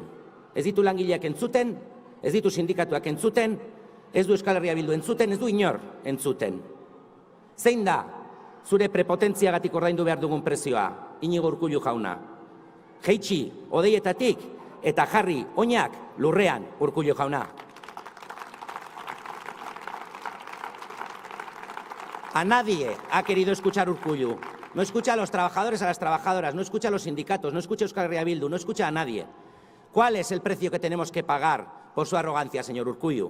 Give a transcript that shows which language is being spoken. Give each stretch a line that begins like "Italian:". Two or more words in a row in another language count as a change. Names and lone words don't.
Basque: Ez ditu langileak entzuten, ez ditu sindikatuak entzuten, ez du Euskal Herria Bildu entzuten, ez du inor entzuten. Zein da zure prepotentziagatik ordaindu behar dugun prezioa, Inigo Urkullu jauna? Jeitsi, odeietatik, eta jarri oinak lurrean, Urkullu jauna.
Spanish: A nadie ha querido escuchar Urkullu. No escucha a los trabajadores, a las trabajadoras, no escucha a los sindicatos, no escucha a Euskal Herria Bildu, no escucha a nadie. ¿Cuál es el precio que tenemos que pagar por su arrogancia, señor Urkullu?